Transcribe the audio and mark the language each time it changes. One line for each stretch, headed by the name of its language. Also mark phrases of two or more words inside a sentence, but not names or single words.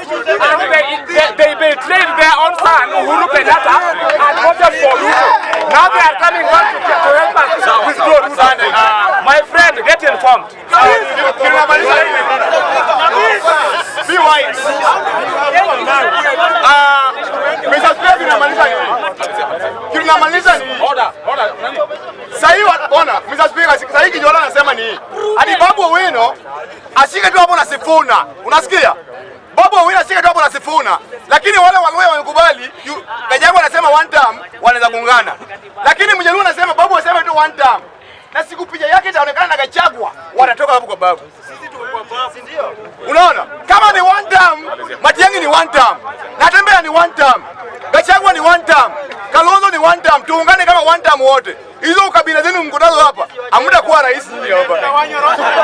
English: And they betrayed their own son, Uhuru Kenyatta, and voted for Ruto. Now they are coming back to help us withdraw Ruto. My friend, get informed. Be wise. Mr. Speaker,
Swahili: tunamaliza ni
English: Order.
Swahili: Sahi ona, Mr. Speaker, sahi Kijola anasema ni hadi Babu Owino ashike tu hapo na Sifuna. Unasikia? Babu Owino ashike tu hapo na Sifuna. Lakini wale Waluhya wamekubali, Gachagua anasema
English: one term
Swahili: wanaweza kuungana. Lakini Mjaluo anasema Babu aseme tu
English: one term.
Swahili: Na siku picha yake itaonekana na Gachagua, watatoka hapo kwa Babu. Sisi tulikuwa basi ndio. Unaona? Kama ni
English: one term,
Swahili: Matiang'i ni
English: one term.
Swahili: Natembeya ni
English: one term.
Swahili: Gachagua ni
English: one term.
Swahili: Kalonzo ni
English: one term.
Swahili: Tuungane kama
English: one term
Swahili: wote. Hizo ukabila zenu mkutano hapa. Hamtakuwa rais nyinyi hapa.